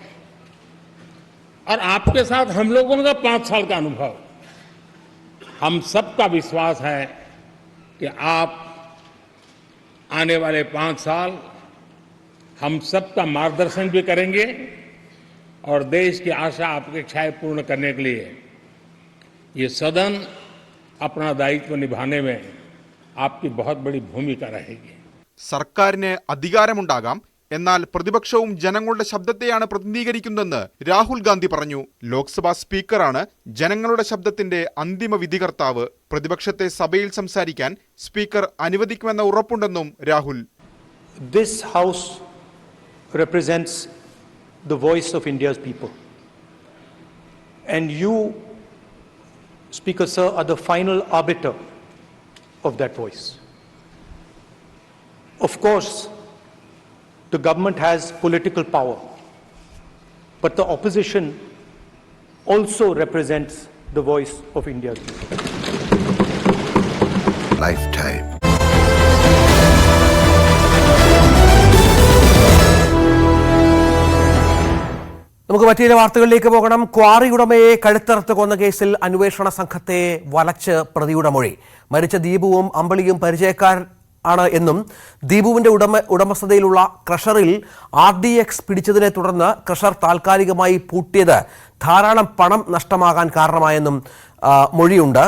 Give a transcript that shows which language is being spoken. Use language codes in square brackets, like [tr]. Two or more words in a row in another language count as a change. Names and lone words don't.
[hi] और आपके साथ हम लोगों का 5 साल का अनुभव, हम सबका विश्वास है कि आप आने वाले 5 साल हम सबका मार्गदर्शन भी करेंगे और देश की आशा अपेक्षाएं पूर्ण करने के लिए ये सदन अपना दायित्व निभाने में आपकी बहुत बड़ी भूमिका रहेगी. [ml] സർക്കാരിന് അധികാരമുണ്ടാകാം, എന്നാൽ പ്രതിപക്ഷവും ജനങ്ങളുടെ ശബ്ദത്തെയാണ് പ്രതിനിധീകരിക്കുന്നതെന്ന് രാഹുൽ ഗാന്ധി പറഞ്ഞു. ലോക്സഭാ സ്പീക്കറാണ് ജനങ്ങളുടെ ശബ്ദത്തിന്റെ അന്തിമ വിധികർത്താവ്. പ്രതിപക്ഷത്തെ സഭയിൽ സംസാരിക്കാൻ സ്പീക്കർ അനുവദിക്കുമെന്ന ഉറപ്പുണ്ടെന്നും രാഹുൽ. [en] This House represents the voice of India's people. And you, Speaker Sir, are the final arbiter of that voice. Of course, the government has political power, but the opposition also represents the voice of India's people. Lifetime. [ml] നമുക്ക് മറ്റു വാർത്തകളിലേക്ക് പോകണം. ക്വാറി ഉടമയെ കഴുത്തറുത്ത് കൊന്ന കേസിൽ അന്വേഷണ സംഘത്തെ വലച്ച് പ്രതിയുടെ മൊഴി. മരിച്ച ദീപുവും അമ്പിളിയും പരിചയക്കാർ ആണ് എന്നും ദീപുവിന്റെ ഉടമസ്ഥതയിലുള്ള ക്രഷറിൽ RDX പിടിച്ചതിനെ തുടർന്ന് ക്രഷർ താൽക്കാലികമായി പൂട്ടിയത് ധാരാളം പണം നഷ്ടമാകാൻ കാരണമായെന്നും മൊഴിയുണ്ട്.